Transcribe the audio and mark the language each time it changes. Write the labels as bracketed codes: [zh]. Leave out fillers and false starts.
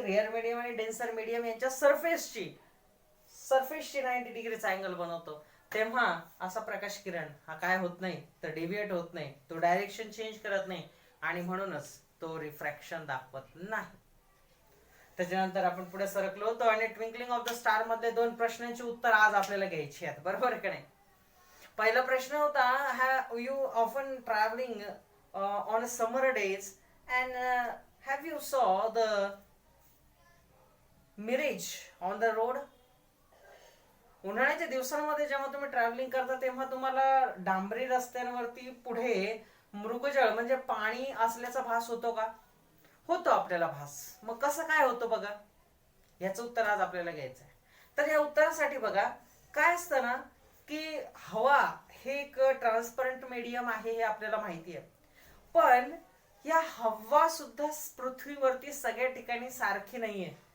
[mr] Rare medium आणि denser medium यांच्या सरफेसची 90 डिग्रीचा अँगल बनवतो, तेव्हा असा प्रकाश किरण हा काय होत नाही तर डेव्हिएट होत नाही, तो डायरेक्शन चेंज करत नाही आणि म्हणूनच तो रिफ्रॅक्शन दाखवत नाही. त्याच्यानंतर आपण पुढे सरकलो होतो आणि ट्विंकलिंग ऑफ द स्टार मध्ये 2 प्रश्नांची उत्तर आज आपल्याला घ्यायची आहेत, बरोबर का नाही? पहिला प्रश्न होता, [en] have you often traveling on summer days and have you saw the mirage on the road? [mr] उन्हाळ्याच्या दिवसांमध्ये जेव्हा तुम्ही ट्रॅव्हलिंग करता तेव्हा तुम्हाला डांबरी रस्त्यांवरती पुढे मृगजळ म्हणजे पाणी असल्याचा भास होतो का? होतो आपल्याला भास. मग कसं काय होतं बघा, याचं उत्तर आज आपल्याला घ्यायचं आहे. तर या उत्तरासाठी बघा काय असतं ना की हवा हे एक ट्रान्सपरंट मीडियम आहे हे आपल्याला माहिती आहे, पण या हवा सुद्धा पृथ्वीवरती सगळ्या ठिकाणी सारखी नाहीये.